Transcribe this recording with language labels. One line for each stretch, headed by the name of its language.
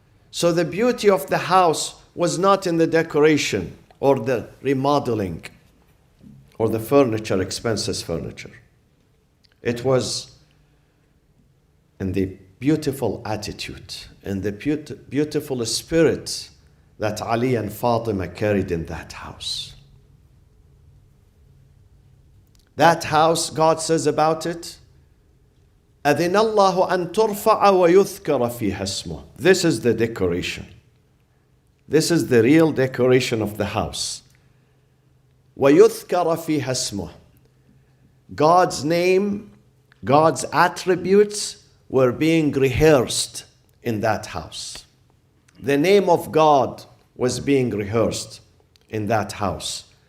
English: So the beauty of the house was not in the decoration or the remodeling or the furniture, expensive furniture. It was in the beautiful attitude and the beautiful spirit that Ali and Fatima carried in that house. That house, God says about it,
Arabic: أَذِنَ اللَّهُ أَن تُرْفَعَ وَيُذْكَرَ فِيهَا اسْمُهُ.
English: This is the decoration. This is the real decoration of the house.
Arabic: وَيُذْكَرَ فِيهَا اسْمُهُ.
English: God's name, God's attributes were being rehearsed in that house. The name of God was being rehearsed in that house.